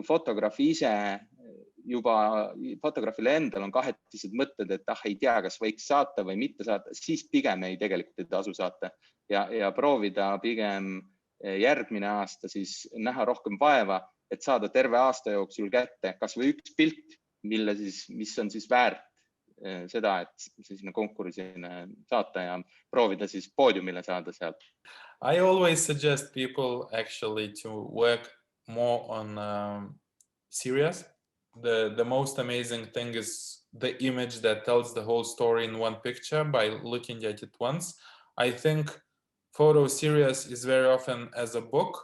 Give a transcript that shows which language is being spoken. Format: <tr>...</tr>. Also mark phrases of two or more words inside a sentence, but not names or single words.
<et>fotograaf ise juba fotograafile endal on kahetised mõtted, et ei tea, kas võiks saata või mitte saata, siis pigem tegelikult ei tasu saata ja proovida pigem järgmine aasta siis näha rohkem vaeva, et saada terve aasta jooksul kätte kas või üks pilt, mis on siis väärt seda, et sinna konkursile saata ja proovida siis poodiumile saada sealt.</et> <en>I always suggest people actually to work more on serious. The most amazing thing is the image that tells the whole story in one picture by looking at it once. I think photo series is very often as a book.</en>